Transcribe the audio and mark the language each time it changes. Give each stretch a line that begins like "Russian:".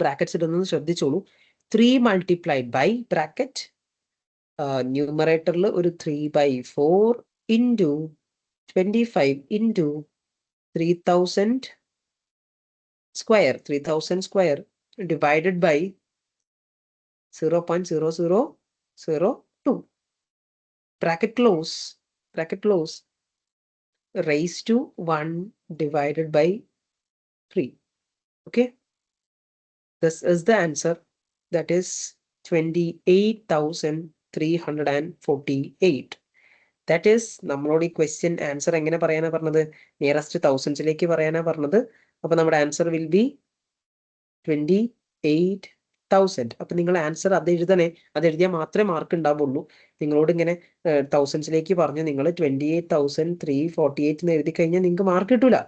Malayalam: Brackets ഇടുന്നത് ശ്രദ്ധിച്ചോളൂ.
English: 3 multiplied by bracket
Malayalam: ന്യൂമറേറ്ററിൽ ഒരു
English: 3/4 into 25 into 3000 square divided by 0.0002 bracket close raised to 1 divided by 3. Okay, this is the answer, that is 28,348. that is
Malayalam: നമ്മളോട് ഈ question answer എങ്ങനെ പറയാനാ പറഞ്ഞത്? നിയറസ്റ്റ് തൗസൻഡ്സിലേക്ക് പറയാനാ പറഞ്ഞത്. അപ്പൊ നമ്മുടെ
English: answer will be
Malayalam: 28,000. അപ്പൊ നിങ്ങൾ ആൻസർ അത് എഴുതണേ. അത് എഴുതിയാൽ മാത്രമേ മാർക്ക് ഉണ്ടാവുള്ളൂ. നിങ്ങളോട് ഇങ്ങനെ തൗസൻഡ്സിലേക്ക് പറഞ്ഞ് നിങ്ങൾ 28,348 എന്ന് എഴുതി കഴിഞ്ഞാൽ നിങ്ങൾക്ക് മാർക്ക് കിട്ടൂല.